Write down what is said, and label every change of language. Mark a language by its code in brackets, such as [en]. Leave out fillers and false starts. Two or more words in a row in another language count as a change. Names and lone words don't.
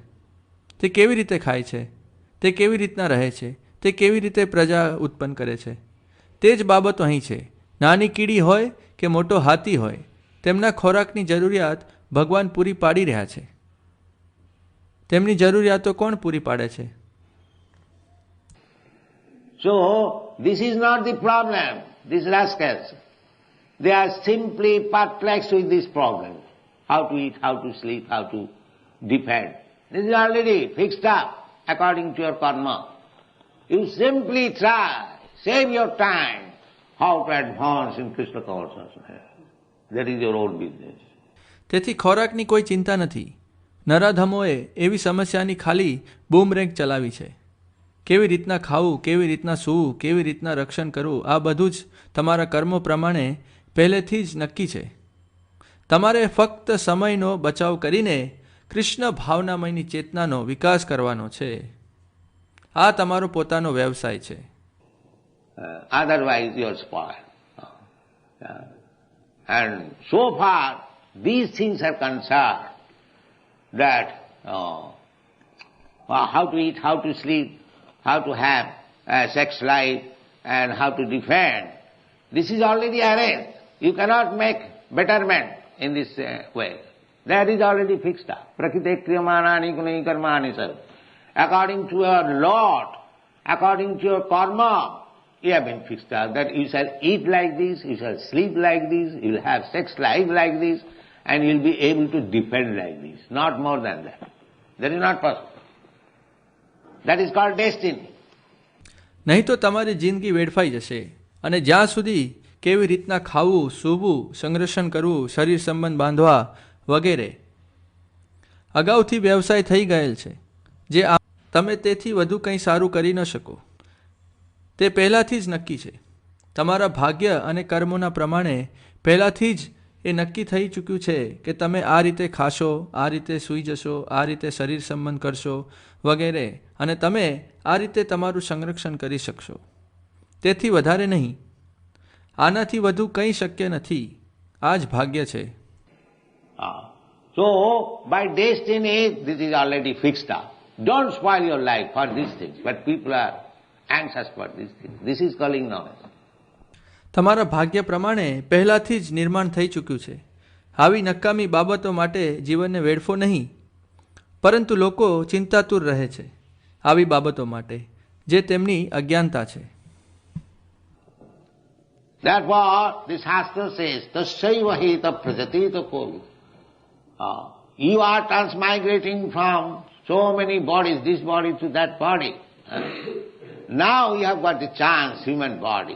[gu] તે કેવી રીતે ખાય છે? તે કેવી રીતના રહે છે? તે કેવી રીતે પ્રજા ઉત્પન્ન કરે છે? તે જ બાબતો અહીં છે. નાની કીડી હોય કે મોટો હાથી હોય, તેમના ખોરાકની જરૂરિયાત ભગવાન પૂરી પાડી રહ્યા છે. તેમની જરૂરિયાતો કોણ પૂરી પાડે છે? [en] So, this is not the problem, these rascals. They are simply perplexed with this problem. How to eat, how to sleep, how to defend. This is already fixed up according to your karma. You simply try, save your time, how to advance in Krishna consciousness. That is your own business. [gu] તેથી ખોરાકની કોઈ ચિંતા નથી. નરાધમોએ એવી સમસ્યાની ખાલી બૂમરેંગ ચલાવી છે. કેવી રીતના ખાવું, કેવી રીતના સૂવું, કેવી રીતના રક્ષણ કરવું, આ બધું જ તમારા કર્મો પ્રમાણે પહેલેથી જ નક્કી છે. તમારે ફક્ત સમયનો બચાવ કરીને કૃષ્ણ ભાવનામયની ચેતનાનો વિકાસ કરવાનો છે. આ તમારો પોતાનો વ્યવસાય છે. [en] Otherwise you are spoiled. And so far these things are concerned that how to eat, how to sleep, how to have a sex life, and how to defend. This is already arranged. You cannot make betterment in this way. That is already fixed up. [sa] प्रकृते क्रियमाणानि गुणै कर्माणि सर. [en] According to your lot, according to your karma, you have been fixed up that you shall eat like this, you shall sleep like this, you will have sex life like this, and you will be able to defend like this. Not more than that. That is not possible. That is called destiny. [gu] નહીં તો તમારી જિંદગી વેડફાઈ જશે અને જ્યાં સુધી કેવી રીતના ખાવું, સૂવું, સંરક્ષણ કરવું, શરીર સંબંધ બાંધવા વગેરે અગાઉથી વ્યવસાય થઈ ગયેલ છે જે તમે તેથી વધુ કંઈ સારું કરી ન શકો. તે પહેલાંથી જ નક્કી છે. તમારા ભાગ્ય અને કર્મોના પ્રમાણે પહેલાંથી જ એ નક્કી થઈ ચૂક્યું છે કે તમે આ રીતે ખાશો, આ રીતે સૂઈ જશો, આ રીતે શરીર સંબંધ કરશો વગેરે, અને તમે આ રીતે તમારું સંરક્ષણ કરી શકશો. તેથી વધારે નહીં. આનાથી વધુ કંઈ શક્ય નથી. આ જ ભાગ્ય છે. [en] So, by destiny, this is already fixed up. Don't spoil your life for these things, but people are anxious for these things. This is calling knowledge. [gu] તમારા ભાગ્ય પ્રમાણે પહેલાંથી જ નિર્માણ થઈ ચૂક્યું છે. આવી નકામી બાબતો માટે જીવનને વેડફો નહીં. પરંતુ લોકો ચિંતાતુર રહે છે આવી બાબતો માટે જે તેમની અજ્ઞાનતા છે. [en] Therefore, the Shastra says, [sa] तस्यैव हेतोः प्रयतेत कोविदः. [en] You are transmigrating from so many bodies, this body to that body. Now you have got the chance, human body.